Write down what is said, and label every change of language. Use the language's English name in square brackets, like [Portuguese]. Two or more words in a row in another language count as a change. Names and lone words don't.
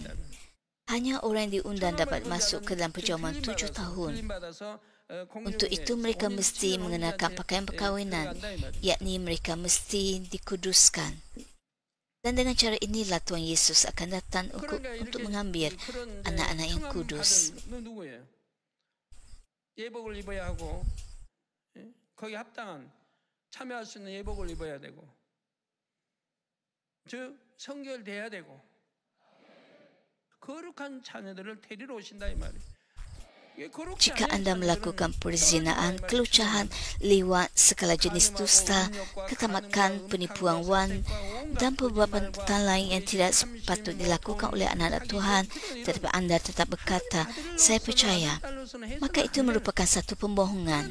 [Malay] Hanya orang yang diundang dapat masuk ke dalam perjamuan 7 tahun. Untuk itu mereka mesti mengenakan pakaian perkahwinan, yakni mereka mesti dikuduskan. Dan dengan cara inilah Tuhan Yesus akan datang untuk mengambil anak-anak yang kudus. [Korean] 예복을 입어야 하고 거기 합당한 참여할 수 있는 예복을 입어야 되고 즉 성결돼야 되고 거룩한 자녀들을 데리러 오신다 이 말이에요. [Malay] Jika anda melakukan perzinaan, kelucahan, liwat, segala jenis dusta, ketamakan, penipuan wan dan perbuatan lain yang tidak sepatut dilakukan oleh anak-anak Tuhan, tetapi anda tetap berkata, saya percaya, maka itu merupakan satu pembohongan.